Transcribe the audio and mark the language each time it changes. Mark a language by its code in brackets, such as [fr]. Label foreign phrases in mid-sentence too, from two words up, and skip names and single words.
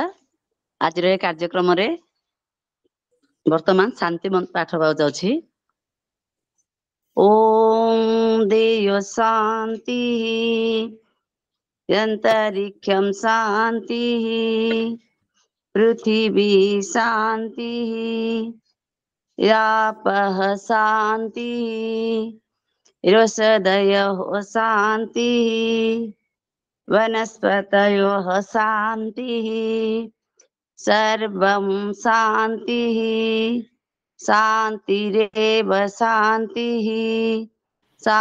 [or] ଆଜିର ଏ କାର୍ଯ୍ୟକ୍ରମରେ ବର୍ତ୍ତମାନ ଶାନ୍ତି ପାଠ ହେବାକୁ ଯାଉଛି। [sa] ଓମ୍ ଦେୟ ଶାନ୍ତି ଅନ୍ତରିକ୍ଷଂ ଶାନ୍ତି ପୃଥିବୀ ଶାନ୍ତି यापः शान्ति रोषधयः शान्तिः वनस्पतयः शान्तिः सर्वं शान्तिः शान्तिरेव शान्तिः सा